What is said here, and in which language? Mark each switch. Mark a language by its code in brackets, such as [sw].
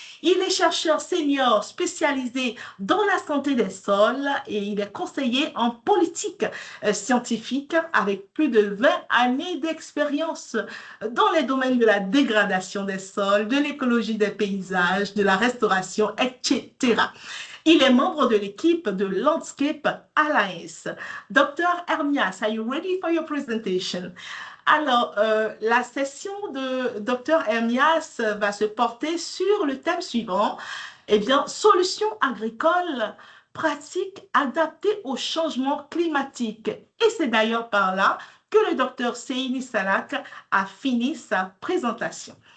[fr] Il est chercheur senior spécialisé dans la santé des sols et il est conseiller en politique scientifique avec plus de 20 années d'expérience dans les domaines de la dégradation des sols, de l'écologie des paysages, de la restauration, etc. Il est membre de l'équipe de Landscape Alliance. Dr. [en] Hermias, are you ready for your presentation? [fr] Alors, la session de Dr. Hermias va se porter sur le thème suivant, solutions agricoles pratiques adaptées au changement climatique. Et c'est d'ailleurs par là que le Dr. Seyni Salak a fini sa présentation.